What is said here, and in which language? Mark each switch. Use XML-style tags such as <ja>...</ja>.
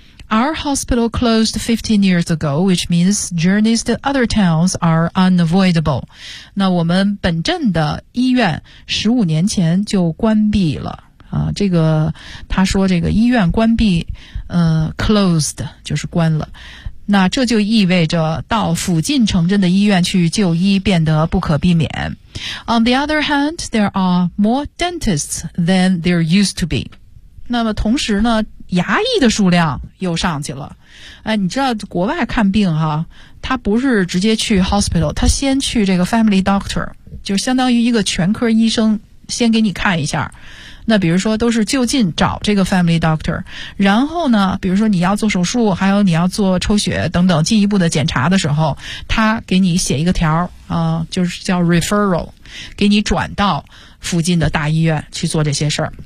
<en>Our hospital closed 15 years ago, which means journeys to other towns are unavoidable.</en> <zh>那我们本镇的医院15年前就关闭了。这个他说这个医院关闭closed, 就是关了。那这就意味着到附近城镇的医院去就医变得不可避免。</zh> <en>On the other hand, there are more dentists than there used to be.</en> <zh>那么同时呢牙医的数量又上去了。哎，你知道国外看病哈，他不是直接去 hospital， 他先去这个 family doctor， 就相当于一个全科医生先给你看一下。那比如说都是就近找这个 family doctor， 然后呢比如说你要做手术，还有你要做抽血等等进一步的检查的时候，他给你写一个条就是叫 referral， 给你转到附近的大医院去做这些事儿。</zh>